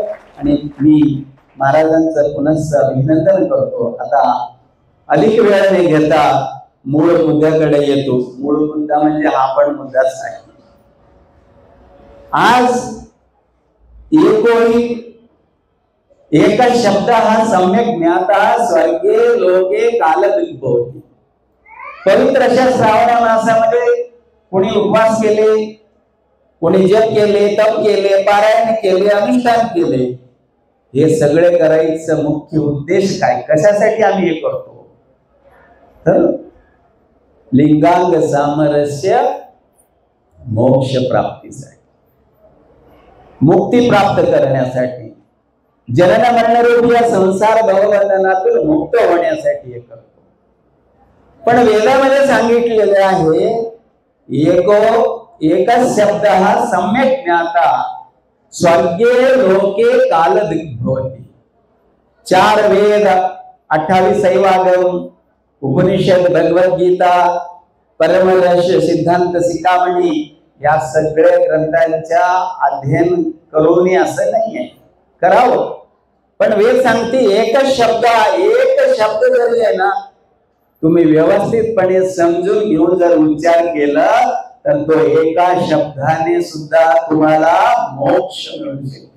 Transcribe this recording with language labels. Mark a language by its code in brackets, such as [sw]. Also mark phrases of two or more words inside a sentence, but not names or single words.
[mr] आणि मी महाराजांचं पुनश्च अभिनंदन करतो. आता अधिक वेळ न घेता मूळ मुद्द्याकडे येतो. मूळ मुद्दा म्हणजे हा पण मुद्दाच आहे. आज एक शब्द हा [sa] सम्यक ज्ञाता स्वर्गे लोके कालदिग्भवति. [mr] पवित्र अशा श्रावण मासामध्ये कोणी उपवास केले, कोणी जप केले, तप केले, पारायण केले, अनुष्ठान केले. हे सगळे करायचं मुख्य उद्देश काय, कशासाठी आम्ही हे करतो? तर लिंगांग सामरस्य मोक्ष प्राप्तीसाठी, मुक्ती प्राप्त करण्यासाठी, जनन मरण रूपी या संसार भवबंधनातून मुक्त होण्यासाठी हे करतो. पण वेदामध्ये सांगितलेले आहे एकच शब्द हा [sa] सम्यक ज्ञाता स्वर्गे लोके कालदिग्भवति. [mr] 4 वेद, 28 शैवागम, उपनिषद, भगवद्गीता, परमरहस्य, सिद्धांत शिखामणी या सगळ्या ग्रंथांच्या अध्ययन करून असं नाहीये, करावं. पण वेद सांगते एकच शब्द जरी आहे ना तुम्ही व्यवस्थितपणे समजून घेऊन जर उच्चार केला तर तो एका शब्दाने सुद्धा तुम्हाला मोक्ष मिळू शकते.